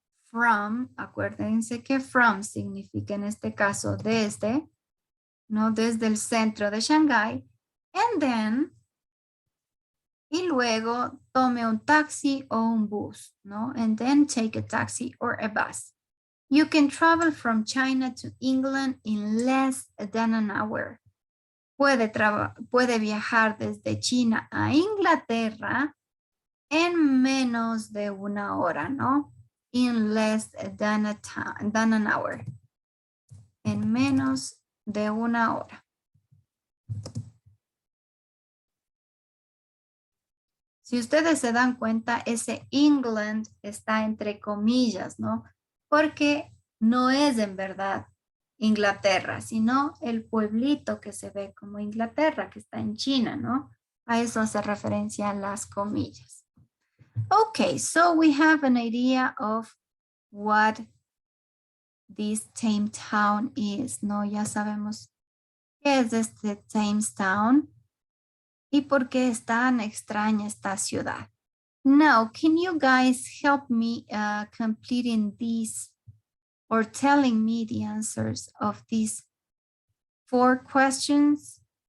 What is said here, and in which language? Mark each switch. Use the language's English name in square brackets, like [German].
[Spanish] From, acuérdense que from significa en este caso desde, ¿no? Desde el centro de Shanghái. [English] And then, [Spanish] y luego tome un taxi o un bus, ¿no? [English] And then take a taxi or a bus. You can travel from China to England in less than an hour. [Spanish] Puede viajar desde China a Inglaterra en menos de una hora, ¿no? [English] In less than an hour. [Spanish] En menos de una hora. Si ustedes se dan cuenta, ese England está entre comillas, ¿no? Porque no es en verdad Inglaterra, sino el pueblito que se ve como Inglaterra, que está en China, ¿no? A eso hace referencia las comillas. [English] Okay, so we have an idea of what this Thames Town is, ¿no? [Spanish] Ya sabemos qué es este Thames Town y por qué es tan extraña esta ciudad. [English] Now, can you guys help me completing these or telling me the answers of these 4 questions?